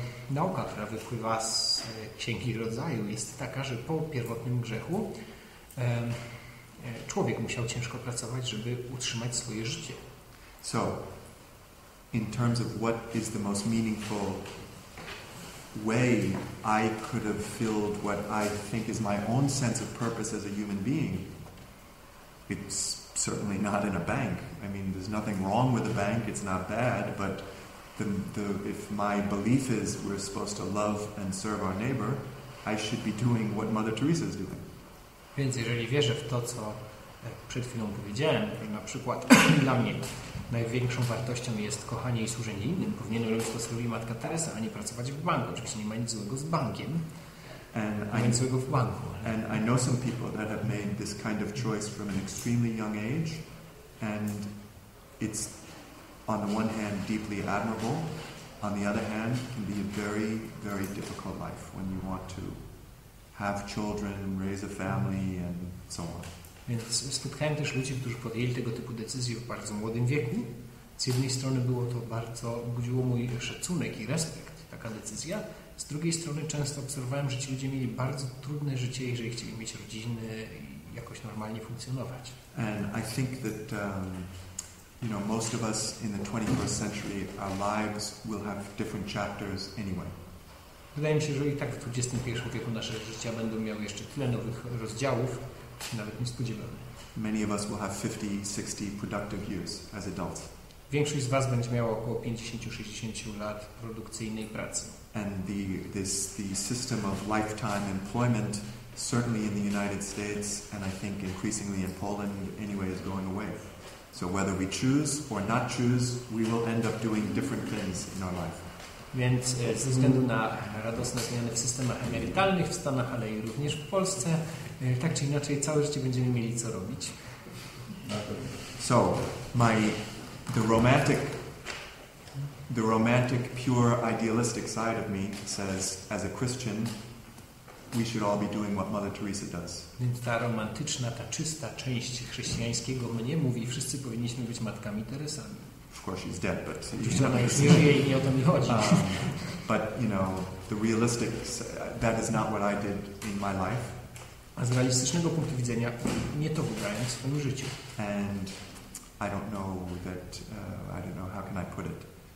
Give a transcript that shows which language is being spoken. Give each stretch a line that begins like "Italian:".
Polish: Nauka, która wypływa z Księgi Rodzaju, jest taka, że po pierwotnym grzechu człowiek musiał ciężko pracować, żeby utrzymać swoje życie.
English: So, in terms of what is the most meaningful way I could have filled what I think is my own sense of purpose as a human being, it's certainly not in a bank. I mean, there's nothing wrong with a bank, it's not bad, but if my belief is we're supposed to love and serve our neighbor, I should be doing what Mother Teresa is doing.
Polish: Więc jeżeli wierzę w to, co przed chwilą powiedziałem, że na przykład dla mnie największą wartością jest kochanie i służenie innym, powinienem robić to, co robi Matka Teresa, a nie pracować w banku. Oczywiście nie ma nic złego z bankiem, nic złego w banku.
English: And I know some people that have made this kind of choice from an extremely young age, and it's on the one hand deeply admirable, on the other hand can be a very, very difficult life when you want to have children, raise a family and so on.
Polish: Więc spotkałem też ludzi, którzy podjęli tego typu decyzje w bardzo młodym wieku. Z jednej strony było to budziło mój szacunek i respekt, taka decyzja. Z drugiej strony często obserwowałem, że ci ludzie mieli bardzo trudne życie, jeżeli chcieli mieć rodziny i jakoś normalnie funkcjonować.
English: And I think that most of us in the 21st century, our lives will have different chapters anyway.
Polish: Wydaje mi się, że i tak w XXI wieku nasze życia będą miały jeszcze tyle nowych rozdziałów, się nawet nie spodziewamy.
English: Many of us will have 50, 60 productive years as adults.
Polish: Większość z Was będzie miała około 50-60 lat produkcyjnej pracy.
English: And the system of lifetime employment, certainly in the United States, and I think increasingly in Poland anyway, is going away. So whether we choose or not choose, we will end up doing different things in our life.
Polish: Więc ze względu na radosne zmiany w systemach emerytalnych w Stanach, ale i również w Polsce, tak czy inaczej całe życie będziemy mieli co robić.
English: So the romantic, pure, idealistic side of me says, as a Christian, we should all be doing what Mother Teresa does.
Polish: Więc ta romantyczna, ta czysta część chrześcijańskiego mnie mówi, wszyscy powinniśmy być matkami Teresami.
English: Of course she's dead, but
Polish: oczywiście ona już nie żyje i nie o to mi chodzi.
English: But the realistic, that is not what I did in my life.
Polish: A z realistycznego punktu widzenia nie to wybrałem w swoim życiu.
English: And I don't know how can I put it.